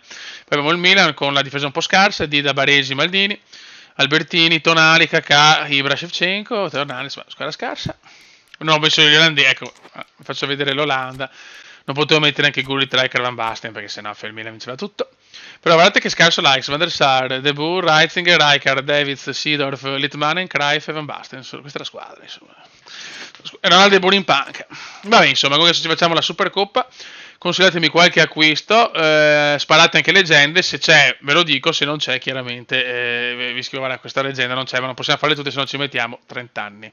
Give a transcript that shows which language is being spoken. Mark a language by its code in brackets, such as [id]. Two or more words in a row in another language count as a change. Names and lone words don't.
[it] Poi abbiamo il Milan con la difesa un po' scarsa, Dida, Baresi, Maldini, Albertini, Tonali, Kakà, Ibra, Shevchenko, Hernandez, squadra scarsa. Non ho messo gli olandesi, ecco, faccio vedere l'Olanda. Non potevo mettere anche Gullit, Rijkaard, Van Basten perché sennò il Milan vinceva tutto. Però guardate che scarso likes, Van der Sar, De Boer, Reitzinger, Rijkaard, Davids, Seedorf, Litmanen, Cruyff e Van Basten. Questa è la squadra, insomma. E Ronaldo e Boer in panca. Vabbè, insomma, comunque adesso ci facciamo la Supercoppa consigliatemi qualche acquisto, sparate anche leggende, se c'è ve lo dico, se non c'è chiaramente vi scrivo guarda questa leggenda non c'è, ma non possiamo farle tutte se non ci mettiamo 30 anni.